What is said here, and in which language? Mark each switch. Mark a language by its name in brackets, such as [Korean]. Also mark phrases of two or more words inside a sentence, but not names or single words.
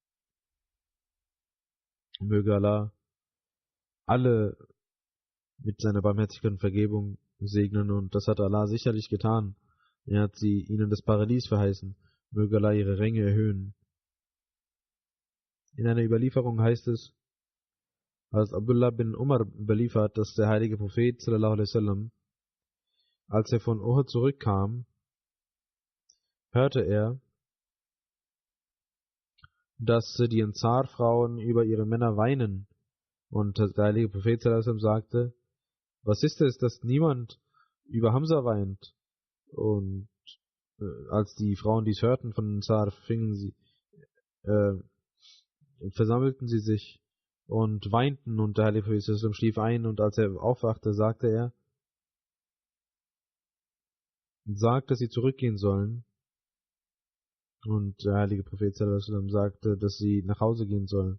[German] Möge Allah alle mit seiner Barmherzigkeit und Vergebung segnen, und das hat Allah sicherlich getan. Er hat ihnen das Paradies verheißen. Möge Allah ihre Ränge erhöhen. In einer Überlieferung heißt es, als Abdullah bin Umar überliefert, dass der heilige Prophet [Arabic] صلى الله عليه وسلم, [German] als er von Uhud zurückkam, hörte er, dass die Ansar-Frauen über ihre Männer weinen. Und der heilige Prophet [Arabic] صلى الله عليه وسلم [German] sagte, was ist es, dass niemand über Hamza weint? Und als die Frauen dies hörten von Ansar, versammelten sie sich und weinten, und der heilige Prophet [Arabic] صلى الله عليه وسلم [German] schlief ein, und als er aufwachte, sagte er, sagt, dass sie zurückgehen sollen. Und der heilige Prophet [Arabic] صلى الله عليه وسلم [German] sagte, dass sie nach Hause gehen sollen.